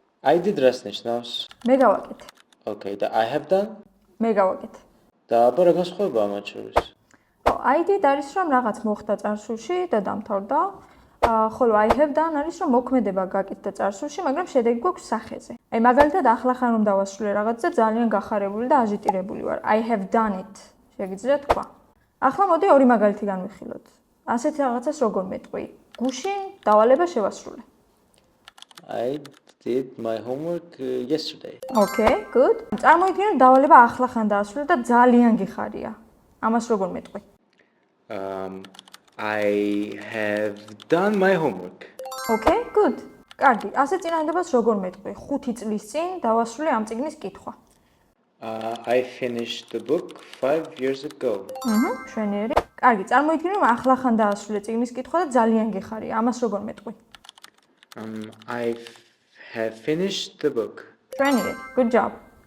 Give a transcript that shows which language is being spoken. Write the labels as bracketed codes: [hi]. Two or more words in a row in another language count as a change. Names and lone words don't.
[en] I did [ka] რას ნიშნავს? მე გავაკეთე. [en] Okay, [ka] და [en] I have done? [ka] მე გავაკეთე. და აბა რა განსხვავებაა მათ შორის? [en] I did [ka] არის რომ რაღაც მოხდა წარსულში და დამთავრდა. ხოლო [en] I have done [ka] არის რომ მოქმედება გაკეთდა წარსულში, მაგრამ შედეგი გვაქვს სახეზე. აი მაგალითად ახლახან რომ დავასრულე რაღაცა ძალიან გახარებული და აჟიტირებული ვარ. [en] I have done it. [ka] შეგიძლია თქვა. ახლა მოდი ორი მაგალითი განვიხილოთ. ასეთი რაღაცას როგორ მეტყვი? გუშინ დავალება შევასრულე. [en] I did my homework yesterday. Okay, good. [ka] წარმოიდგინე რომ დავალება ახლახან დაასრულე და ძალიან გიხარია. ამას როგორ მეტყვი? [en] I have done my homework. Okay, good. [ka] კარგი. ასე წინადადებას როგორ მეტყვი? 5 წლის წინ დავასრულე ამ წიგნის კითხვა. [en] I finished the book 5 years ago. [ka] მშვენიერი. კარგი, წარმოიდგინე რომ ახლახან დაასრულე წიგნის კითხვა და ძალიან გიხარია. ამას როგორ მეტყვი? [en] I have finished the book. [ka] მშვენიერი. [en] Good job.